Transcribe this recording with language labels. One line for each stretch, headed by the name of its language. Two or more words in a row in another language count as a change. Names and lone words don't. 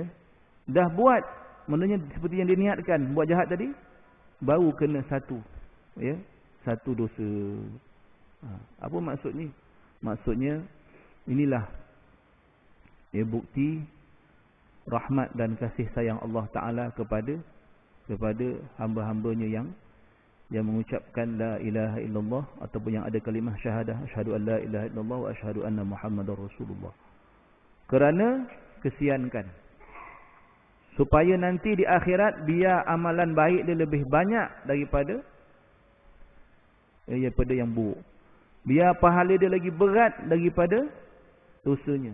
Malay: Dah buat, maknanya seperti yang diniatkan buat jahat tadi, baru kena 1 dosa. Apa maksudnya? Maksudnya inilah bukti rahmat dan kasih sayang Allah Ta'ala kepada hamba-hambanya yang mengucapkan
Arabic: لا إله إلا الله
Malay: ataupun yang ada kalimah syahadah
Arabic: أشهد أن لا إله إلا الله وأشهد أن محمدا رسول الله.
Malay: Kerana kesiankan, supaya nanti di akhirat biar amalan baik dia lebih banyak daripada yang buruk. Biar pahala dia lagi berat daripada dosanya.